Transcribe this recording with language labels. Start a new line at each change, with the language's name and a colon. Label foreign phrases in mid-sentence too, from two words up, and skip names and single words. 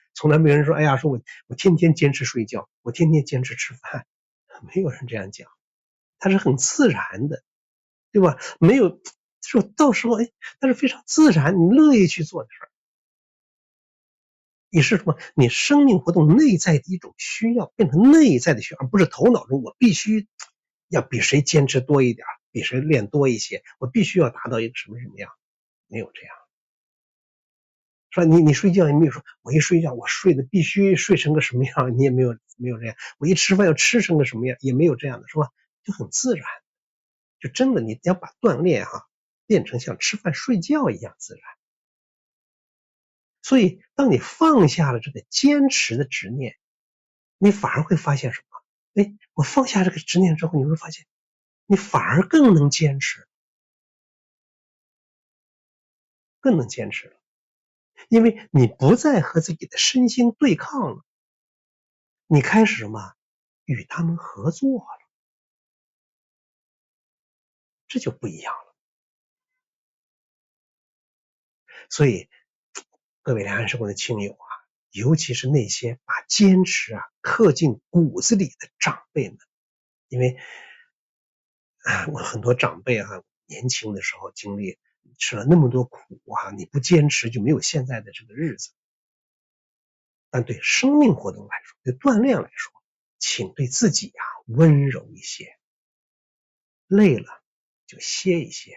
Chinese: 從来没有人說，哎呀，說我天天堅持睡覺，我天天堅持吃飯，沒有人這樣講，它是很自然的，對吧？沒有說到時候，它是非常自然，你樂意去做的事兒。你是什麼？你生命活動內在的一種需要，變成內在的需要，而不是頭腦中我必須要比誰堅持多一點，比誰練多一些，我必須要達到一個什麼什麼樣，沒有這樣。說你睡覺也沒有說，我一睡覺我睡的必須睡成個什麼樣，你也沒有這樣。我一吃飯要吃成個什麼樣，也沒有這樣的，是吧？就很自然。就真的你要把鍛鍊變成像吃飯睡覺一樣自然。所以當你放下了這個堅持的執念，你反而會發現什麼？我放下這個執念之後，你會發現你反而更能堅持，更能堅持了。因為你不再和自己的身心对抗了，你開始什麼？與他們合作了，這就不一樣了。所以各位良友生活的親友尤其是那些把堅持刻進骨子裡的長輩們，因為我很多長輩年輕的時候經歷吃了那麼多苦你不堅持就沒有現在的這個日子。但對生命活動來說，對鍛鍊來說，請對自己溫柔一些，累了就歇一歇。